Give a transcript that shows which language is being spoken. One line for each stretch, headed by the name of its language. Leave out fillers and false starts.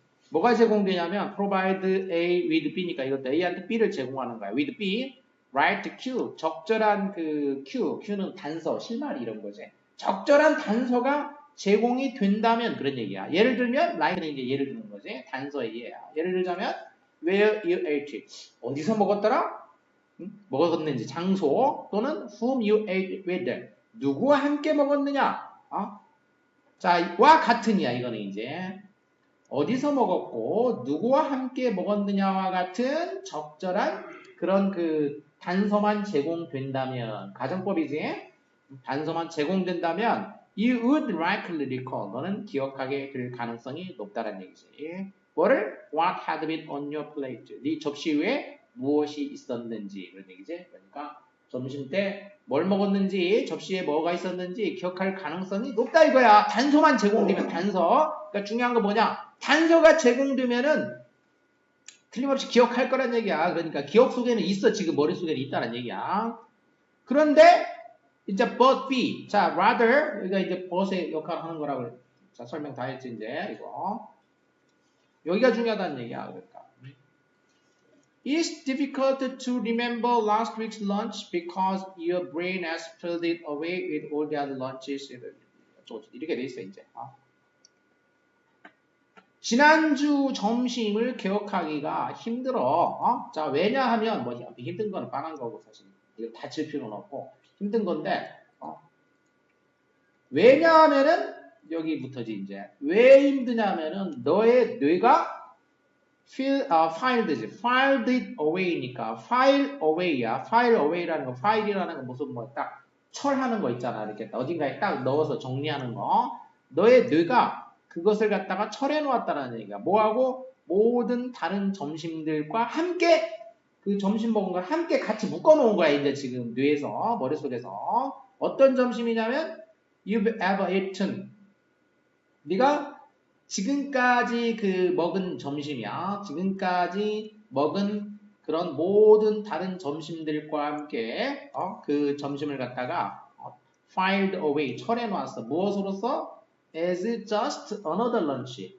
Korean: 뭐가 제공되냐면
English: provide A with B
Korean: 니까 이것도 A한테 B를 제공하는 거야.
English: with B, right Q,
Korean: 적절한 그 Q는 단서, 실마리 이런 거지. 적절한 단서가 제공이 된다면 그런 얘기야. 예를 들면 like는 이제 예를 드는 거지. 단서의 예야. 예를 들자면
English: where you ate it.
Korean: 어디서 먹었더라? 먹었는지 장소 또는
English: whom you ate with.
Korean: 누구와 함께 먹었느냐? 자, 와 같은이야. 이거는 이제. 어디서 먹었고 누구와 함께 먹었느냐와 같은 적절한 그런 그 단서만 제공된다면 가정법이지. 단서만 제공된다면
English: you would likely recall.
Korean: 너는 기억하게 될 가능성이 높다는 얘기지. 뭐를?
English: What had been on your plate.
Korean: 네 접시 위에 무엇이 있었는지 그런 얘기지. 그러니까 점심 때 뭘 먹었는지 접시에 뭐가 있었는지 기억할 가능성이 높다 이거야. 단서만 제공되면 단서. 그러니까 중요한 거 뭐냐? 단서가 제공되면은 틀림없이 기억할 거란 얘기야. 그러니까 기억 속에는 있어. 지금 머릿속에는 있다는 얘기야. 그런데 이제
English: but be.
Korean: 자, rather 여기가 이제 but의 역할을 하는 거라고 자, 설명 다 했지 이제 이거. 여기가 중요하다는 얘기야. 그러니까.
English: It's difficult to remember last week's lunch because your brain has filled it away with all the other lunches.
Korean: 이렇게 돼 있어 이제. 지난주 점심을 기억하기가 힘들어. 자, 왜냐하면 뭐 힘든 거는 뻔한 거고 사실 이거 다칠 필요는 없고 힘든 건데 왜냐하면은 여기부터지 이제 왜 힘드냐면은 너의 뇌가
English: filed it away
Korean: 니까
English: file away
Korean: 야.
English: file away
Korean: 라는 거, file이라는 거 무슨 뭐 딱 철하는 거 있잖아. 이렇게 어딘가에 딱 넣어서 정리하는 거. 너의 뇌가 그것을 갖다가 철해 놓았다는 얘기야. 뭐하고? 모든 다른 점심들과 함께 그 점심 먹은 걸 함께 같이 묶어 놓은 거야. 이제 지금 뇌에서, 머릿속에서. 어떤 점심이냐면
English: you've ever eaten.
Korean: 네가 지금까지 그 먹은 점심이야. 지금까지 먹은 그런 모든 다른 점심들과 함께 그 점심을 갖다가
English: filed away,
Korean: 철해 놨어. 무엇으로써?
English: as just another lunch.